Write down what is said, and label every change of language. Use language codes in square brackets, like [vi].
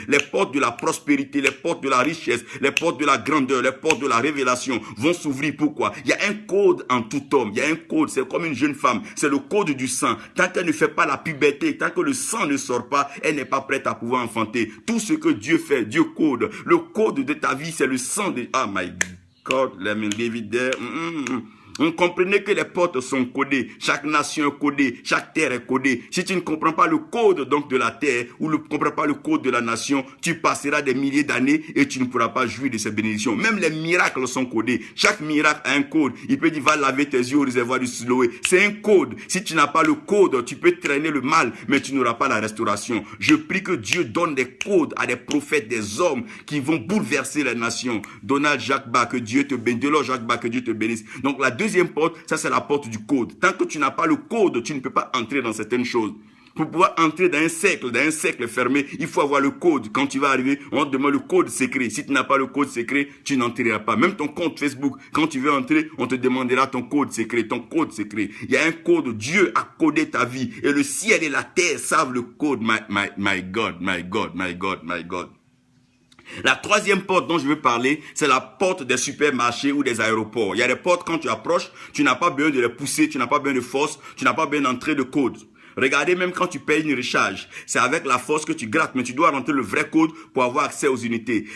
[fr] Les portes de la prospérité, les portes de la richesse, les portes de la grandeur, les portes de la révélation vont s'ouvrir. Pourquoi? Il y a un code en tout homme. Il y a un code, c'est comme une jeune femme. C'est le code du sang. Tant qu'elle ne fait pas la puberté, tant que le sang ne sort pas, elle n'est pas prête à pouvoir enfanter. Tout ce que Dieu fait, Dieu code. Le code de ta vie, c'est le sang de... [en] Oh my God, let me leave it there. [fr] On comprenait que les portes sont codées, chaque nation est codée, chaque terre est codée. Si tu ne comprends pas le code donc de la terre ou ne comprends pas le code de la nation, tu passeras des milliers d'années et tu ne pourras pas jouir de ces bénédictions. Même les miracles sont codés. Chaque miracle a un code. Il peut dire va laver tes yeux au réservoir du Siloé. C'est un code. Si tu n'as pas le code, tu peux traîner le mal, mais tu n'auras pas la restauration. Je prie que Dieu donne des codes à des prophètes, des hommes qui vont bouleverser les nations. Donald Jacques Ba, que Dieu te bénisse. Delors Jacques Ba, que Dieu te bénisse. Donc la deuxième porte, ça c'est la porte du code. Tant que tu n'as pas le code, tu ne peux pas entrer dans certaines choses. Pour pouvoir entrer dans un cercle fermé, il faut avoir le code. Quand tu vas arriver, on te demande le code secret. Si tu n'as pas le code secret, tu n'entreras pas. Même ton compte Facebook, quand tu veux entrer, on te demandera ton code secret, ton code secret. Il y a un code, Dieu a codé ta vie. Et le ciel et la terre savent le code. [en] My God, my God, my God, my God. [fr] La troisième porte dont je veux parler, c'est la porte des supermarchés ou des aéroports. Il y a des portes, quand tu approches, tu n'as pas besoin de les pousser, tu n'as pas besoin de force, tu n'as pas besoin d'entrer de code. Regardez, même quand tu payes une recharge, c'est avec la force que tu grattes, mais tu dois rentrer le vrai code pour avoir accès aux unités.